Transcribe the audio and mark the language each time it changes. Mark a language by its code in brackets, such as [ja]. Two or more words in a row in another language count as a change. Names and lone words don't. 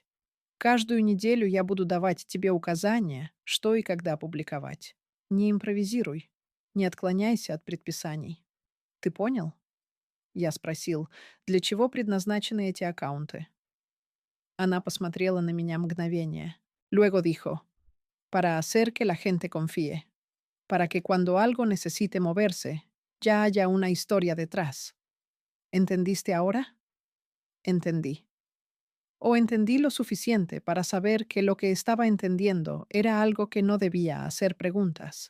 [ru] Каждую неделю я буду давать тебе указания, что и когда публиковать. Не импровизируй, не отклоняйся от предписаний. Ты понял?» Я спросил: «Для чего предназначены эти аккаунты?» Она посмотрела на меня мгновение. [es] Luego dijo: «Para hacer que la gente confíe. Para que cuando algo necesite moverse, ya haya una historia detrás. ¿Entendiste ahora?» Entendí. O entendí lo suficiente para saber que lo que estaba entendiendo era algo que no debía hacer preguntas.